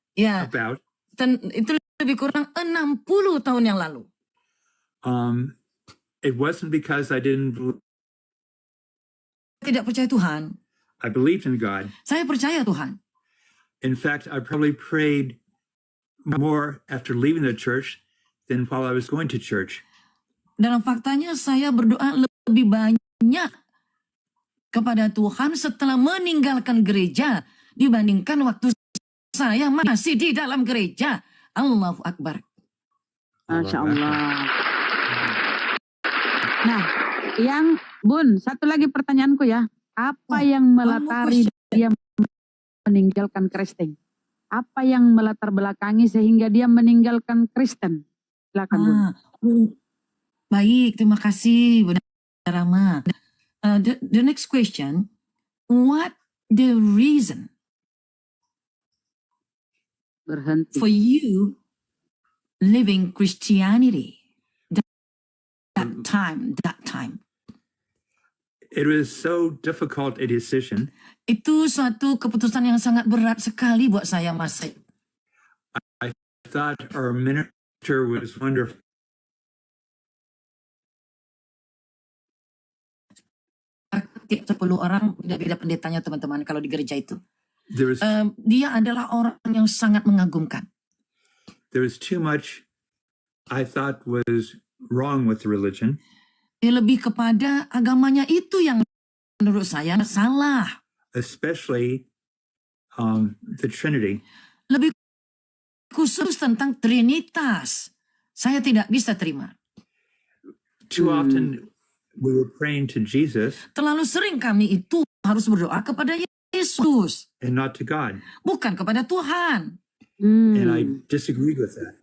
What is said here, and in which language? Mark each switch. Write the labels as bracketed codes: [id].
[id] ya, itu lebih kurang 60 tahun yang lalu. [en] it wasn't because I didn't believe. [id] Tidak percaya Tuhan. [en] I believed in God. [id] Saya percaya Tuhan. [en] In fact, I probably prayed more after leaving the church than while I was going to church. [id] Dalam faktanya saya berdoa lebih banyak kepada Tuhan setelah meninggalkan gereja dibandingkan waktu saya masih di dalam gereja. Allahu Akbar. Masya Allah. Nah, yang Bun, satu lagi pertanyaanku ya. Apa yang melatari dia meninggalkan Kristen? Apa yang melatar belakangi sehingga dia meninggalkan Kristen? Silakan Bun. Baik, terima kasih Bunda Rama. [en] The next question, what the reason [id] Berhenti. [en] for you living Christianity that time? It was so difficult a decision. [id] Itu suatu keputusan yang sangat berat sekali buat saya, Mas. [en] I thought our minister was wonderful. [id] Tiap 10 orang beda-beda pendetanya teman-teman kalau di gereja itu. [en] There was [id] Dia adalah orang yang sangat mengagumkan. [en] there was too much I thought was wrong with the religion. [id] Dia lebih kepada agamanya itu yang menurut saya salah. [en] Especially the Trinity. [id] Lebih khusus tentang Trinitas. Saya tidak bisa terima. [en] Too often we were praying to Jesus [id] Terlalu sering kami itu harus berdoa kepada Yesus, [en] and not to God. [id] bukan kepada Tuhan. [en] And I disagreed with that.